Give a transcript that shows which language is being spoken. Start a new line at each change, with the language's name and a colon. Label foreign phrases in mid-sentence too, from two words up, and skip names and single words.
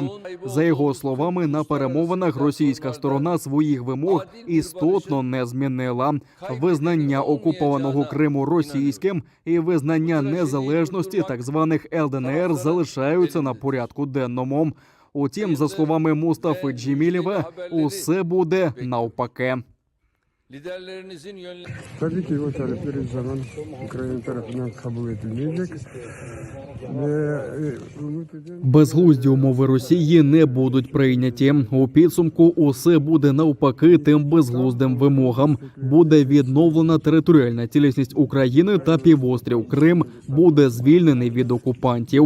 Ukrainian: За його словами, на перемовинах російська сторона своїх вимог істотно не змінила. Визнання окупованого Криму російським і визнання незалежності так званих ЛДНР залишаються на порядку денному. Утім, за словами Мустафи Джемілєва, усе буде навпаки.
Turkish: Tabii ki o talepler hiçbir zaman Ukrayna tarafından kabul edilmeyecek.
Ukrainian: Безглузді умови Росії не будуть прийняті. У підсумку усе буде навпаки тим безглуздим вимогам. Буде відновлена територіальна цілісність України та півострів Крим буде звільнений від окупантів.